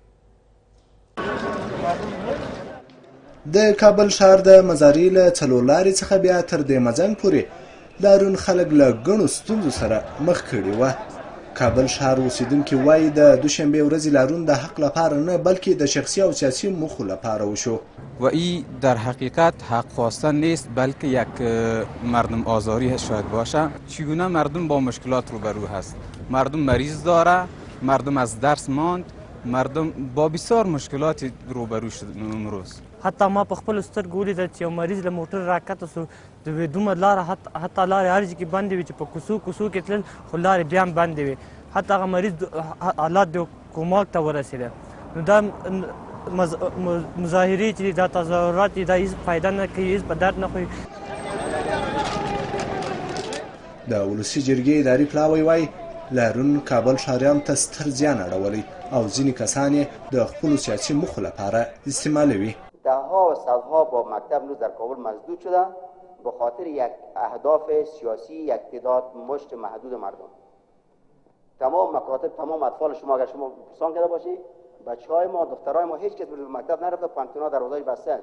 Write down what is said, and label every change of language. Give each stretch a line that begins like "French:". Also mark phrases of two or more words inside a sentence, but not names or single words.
Pashto: د کابل ښار د مزاري له څلورلارې څخه بیا تر دې مزنګ پورې لاریون خلک له ګڼو ستونزو سره مخ کړي وه. کابل ښار اوسیدونکي وایي د دوشنبې ورځې لاریون د حق لپاره نه بلکې د شخصي او سیاسي موخو لپاره وشو
Persian: و این در حقیقت حق خواستن نیست بلکه یک مردم آزاری شاید باشه. چگونه مردم با مشکلات روبرو هست، مردم مریض داره، مردم از درس ماند، مردم با بسیار مشکلات روبرو شد امروز.
Pashto: حتی ما په خپلو سترګو ولیدل چې یو مریض له موټر راکښته سو، د دومره لاره حتی لارې هر ځای کې بندې وې چې په کوڅو کې تلل خو لارې بیا هم بندې وې. حتی هغه مریض حالات د کوماک ته ورسېده. نو دا مظاهرې چې دا تظاهرات دي دا هېڅ فایده نه کوي، هېڅ په درد نه خوري. د ولسي جرګې اداري پلاوی وایي لاریون کابل ښاریانو ته ستر زیان اړولی او ځینې کسان یې د خپلو سیاسي موخو لپاره استعمالوي.
Persian: دهها و صدها با مکتب امروز در کابل مسدود شده به خاطر یک اهداف سیاسی، یک تعداد مشت محدود مردم. تمام مکاتب، تمام اطفال شما اگر شما پرسان کرده باشی، بچه‌های ما، دخترای ما هیچ کس به مکتب نرفته، پانتونا دروازه‌اش بسته است.